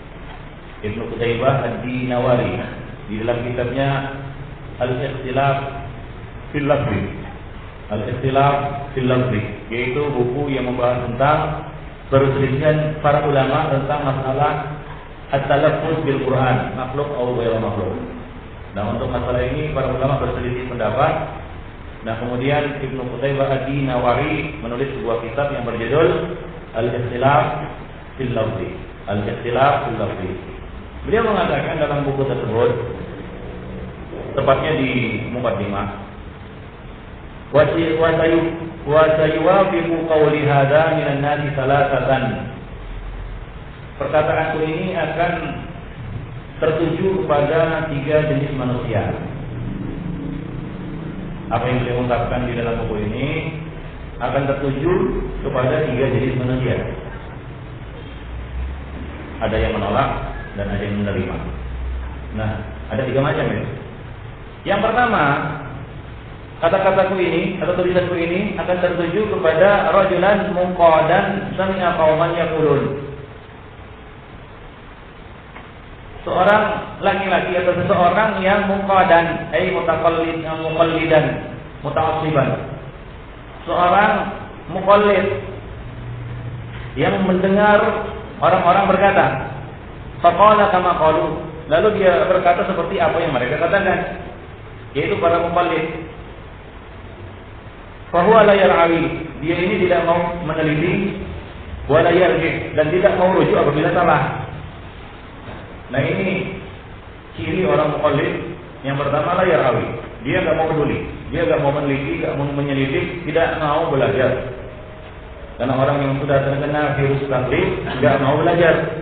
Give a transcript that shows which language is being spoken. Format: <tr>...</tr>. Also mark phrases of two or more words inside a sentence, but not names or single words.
<id>Di dalam kitabnya Al-Ikhtilaf fil Lafzi, yaitu buku yang membahas tentang perselisihan para ulama tentang masalah</id> <ar>التلفظ بالقرآن,</ar> <id>makhluk atau</id> <ar>غير مخلوق.</ar> <id>Nah, untuk masalah ini para ulama berselisih pendapat. Nah, kemudian Ibnu Qutaibah Ad-Dinawari menulis sebuah kitab yang berjudul Al-Ikhtilaf fil lafzi. Al-ikhtilaf fil lafzi. Beliau mengatakan dalam buku tersebut, tepatnya di muqaddimah,</id> <ar>وسيوافق قولي هذا من الناس ثلاثة.</ar> <id>Perkataanku ini akan tertuju kepada 3 jenis manusia. Apa yang beliau ungkapkan di dalam buku ini akan tertuju kepada 3 jenis manusia. Ada yang menolak dan ada yang menerima. Nah, ada 3 macam ya. Yang pertama, kata-kataku ini atau tulisanku ini akan tertuju kepada</id> <ar>رجلا منقادا سمع قوما يقولون.</ar> <id>Seorang laki-laki atau seseorang yang</id> <ar>منقادا مقلدا متعصبا.</ar> <id>Seorang muqallid yang mendengar orang-orang berkata,</id> <ar>فقال كما قالوا,</ar> <id>lalu dia berkata seperti apa yang mereka katakan, yaitu para muqallid.</id> <ar>فهو لا يرعوي,</ar> <id>dia ini tidak mau meneliti,</id> <ar>ولا يرجع,</ar> <id>dan tidak mau rujuk apabila salah. Nah, ini ciri orang muqallid. Yang pertama,</id> <ar>لا يرعوي,</ar> <id>dia enggak mau peduli, dia enggak mau meneliti, enggak mau menyelidik, tidak mau belajar. Karena orang yang sudah terkena virus taklid enggak mau belajar.</id>